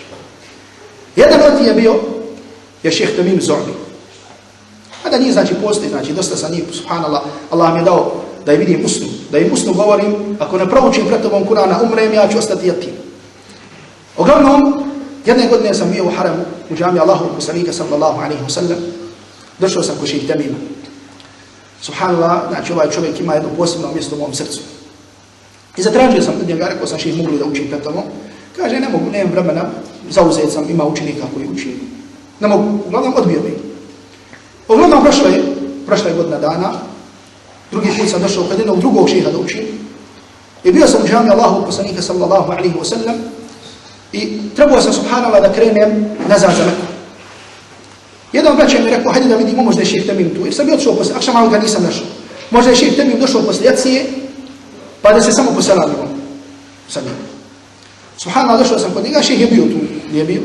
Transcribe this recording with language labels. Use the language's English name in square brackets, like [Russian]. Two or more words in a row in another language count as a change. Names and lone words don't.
[Bosnian] Jedan od njih je bio šejh Tamim Zorbi. A da njih znači postoji, znači dosta sa njih, subhanallah, Allah mi je dao da je vidim usnu, da im usnu govorim, ako ne proučim pred tobom Kur'ana, umrem, ja ću ostati jatim. Uglavnom, jedne godine sam bio u haramu, u džami Allahovog poslanika [Arabic] صلى الله عليه وسلم, [Bosnian] došao sam kod šejh Tamima. Subhanallah, znači ovaj čovjek ima jedno posebno mjesto u mom srcu. I zatražio sam od njega, rekao sam šejh, mogu li da učim pred tobom? Kaže, ne mogu, nemam vremena, zauzet sam, ima učenika koji uči. Ne mogu, uglavnom odbio mi. Uglavnom prošla je godina dana, drugi put sam došao kod jednog drugog šeha da učim. I bio sam u džami Allahovog poslanika [Arabic] صلى الله عليه وسلم [Bosnian] i trebao sam, subhanallah, da krenem nazad za Meku. Jedan braća mi rekao, hajde da vidimo, možda je šejh Tamim tu, jer sam bi otišao posle, akšama ga nisam našao. Možda je šejh Tamim došao posle jacije, pa da se samo poselamimo sa njim. Subhanallah, došao sam kod njega, šejh je bio tu, nije bio.